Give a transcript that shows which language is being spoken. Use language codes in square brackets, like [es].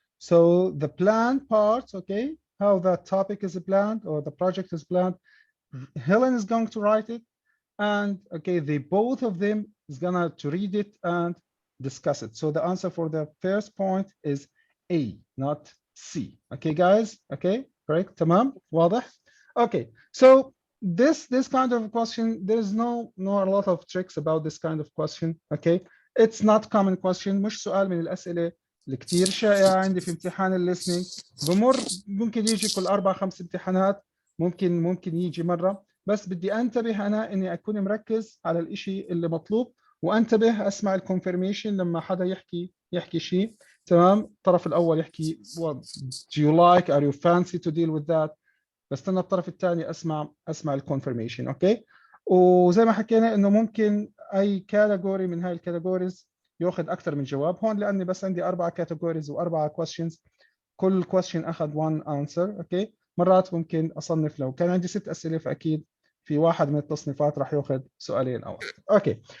[en] So the planned part, okay, how the topic is planned or the project is planned, Helen is going to write it, and okay, both of them is gonna to read it and discuss it. So the answer for the first point is A, not C. Okay, guys. Okay, correct. Tamam. [ar] واضح. [en] Okay. So this kind of question, there's no a lot of tricks about this kind of question. Okay, it's not common question. [ar] مش سؤال من الأسئلة اللي كتير شائعة عندي في امتحان الليسنينج. بمر ممكن يجي كل 4-5 امتحانات، ممكن يجي مرة، بس بدي انتبه انا اني اكون مركز على الاشي اللي مطلوب، وانتبه اسمع الكونفirmation لما حدا يحكي شيء. تمام. الطرف الاول يحكي [en] do you like, are you fancy to deal with that، [ar] بستنى الطرف الثاني اسمع الكونفirmation. اوكي. وزي ما حكينا انه ممكن اي كاتيجوري من هاي الكاتيجوريز ياخذ اكثر من جواب. هون لاني بس عندي 4 كاتيجوريز و4 questions، كل question اخذ 1 answer. اوكي. مرات ممكن اصنف، لو كان عندي 6 اسئله فاكيد في واحد من التصنيفات راح ياخذ سؤالين او اكثر. اوكي.